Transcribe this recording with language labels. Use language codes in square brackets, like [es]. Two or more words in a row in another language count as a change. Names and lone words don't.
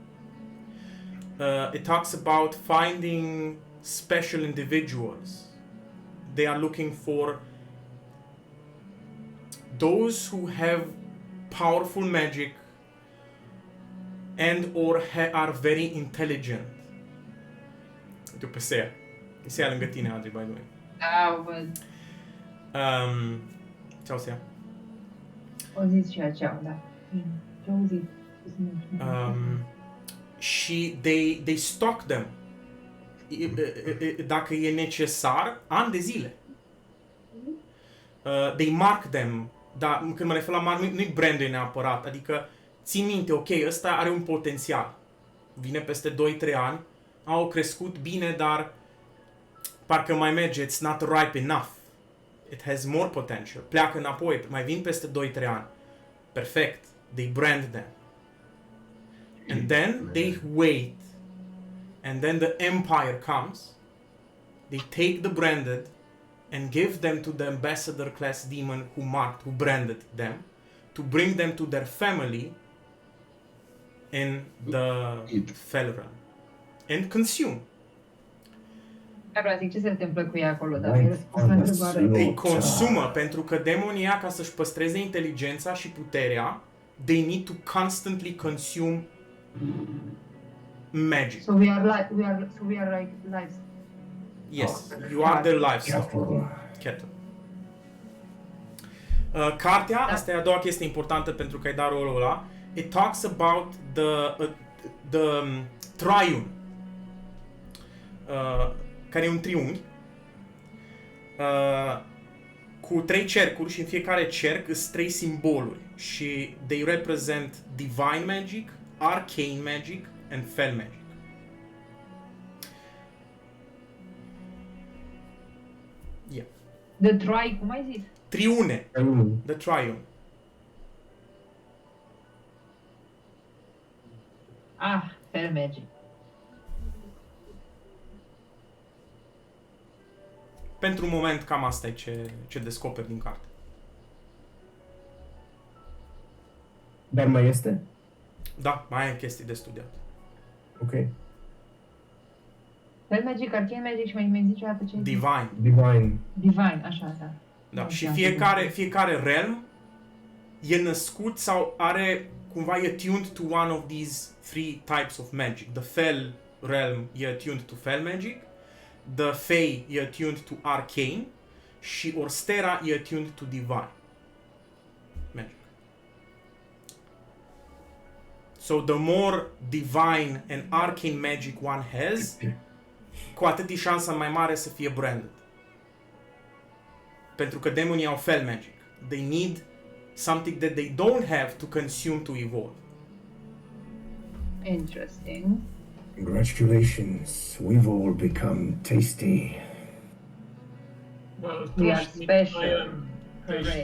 [en] It talks about finding special individuals. They are looking for those who have powerful magic and or are very intelligent. [ro] Uite pe Sea. Sea lângă tine, Adri, [en] by the way. [ro] Da, o văd. Ceau, Sea. O zis și aceea, da. Ce au zis? [en] Și they stock them. [ro] Dacă e necesar, ani de zile. [en] They mark them. [ro] Dar când mă refer la mark, nu-i brandul neapărat. Adică ții minte, ok, ăsta are un potențial. Vine peste 2-3 ani, au crescut bine, dar parcă mai merge, [en] it's not ripe enough. It has more potential. [ro] Pleacă înapoi, mai vin peste 2-3 ani. [en] Perfect. They brand them. And then they wait. And then the empire comes. They take the branded and give them to the ambassador class demon who branded them, to bring them to their family in the Fell Realm and consume. [ro] Vreau zic, ce se întâmplă cu ea acolo, dar [en] Right [ro] mi-ai răspuns la [en] on the [ro] întrebare. [en] slope. [ro] Îi consumă, pentru că demonii ăia, ca să-și păstreze inteligența și puterea, [en] they need to constantly consume magic. So we are like lives. Yes, you are their livestock. Cattle. [ro] Cartea, asta e a doua chestie importantă pentru că ai dat rolul ăla. [en] It talks about the Triune, [ro] care e un triunghi, cu 3 cercuri și în fiecare cerc sunt 3 simboluri și [en] they represent divine magic, arcane magic and fel magic. Yeah. [ro] Cum ai zis? [en] Triune. The Triune. Fel magic. [ro] Pentru un moment cam asta e ce descoperi din carte. Dar mai este? Da, mai ai chestii de studiat. Ok. [en] Fel magic, arcane magic [ro] și mai zici o dată ce ai zis? [en] Divine. [ro] Divine, așa, da. Da, și Da, fiecare realm e născut sau are cumva e [en] tuned to one of these 3 types of magic. The Fel realm e tuned to Fel magic, the Fey e tuned to arcane și Orstera e tuned to divine magic. So the more divine and arcane magic one has, [ro] cu atât e șansa mai mare să fie branded. Pentru că demonii au [en] Fel magic. They need something that they don't have to consume to evolve. Interesting. Congratulations, we've all become tasty. Well, We are trust me, special. I am tasty